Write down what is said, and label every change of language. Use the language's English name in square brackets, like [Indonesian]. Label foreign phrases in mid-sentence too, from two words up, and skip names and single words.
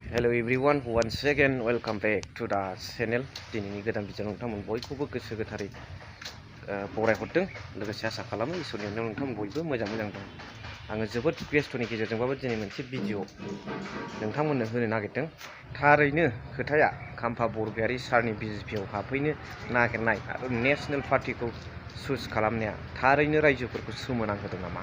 [English] Hello everyone, once again welcome back to the channel. [Bodo] दिनैनि गोदान भिडिअ नोंथांमोन बयखौबो गोसो गोथारै बरायहरदों लोगोसे आसा खालामो इसोरनि अननायाव नोंथांमोन बयबो मोजां दं। आङो जोबोद बेस्थ'नि गेजेरजोंबाबो दिनै मोनसे भिडिअ नोंथांमोननो होनो नागिरदों। थारैनो खोथाया खाम्फा बरगयारि सारनि बिजेपिआव हाबफैनो नागिरनाय आरो [English] national party [Bodo] चुज खालामनाया थारैनो रायजोफोरखौ सोमोनांहोदों नामा?